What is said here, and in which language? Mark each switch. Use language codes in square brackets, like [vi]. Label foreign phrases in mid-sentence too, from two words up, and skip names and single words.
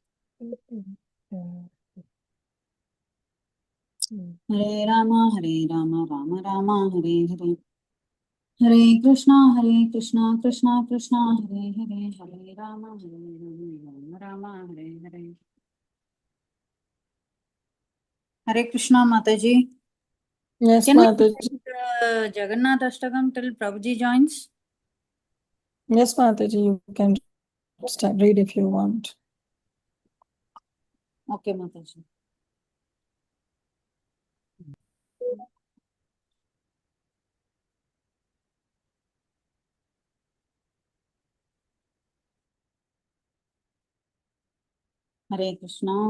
[sa] हरे राम राम राम हरे हरे, हरे कृष्णा कृष्ण कृष्ण हरे हरे, हरे राम राम राम हरे हरे, हरे कृष्णा माता जी. [en] Yes, Can we Mataji. chant Jagannath Ashtakam till Prabhuji joins? Yes, Mataji, you can start, read if you want. Okay, Mataji. Hare Krishna.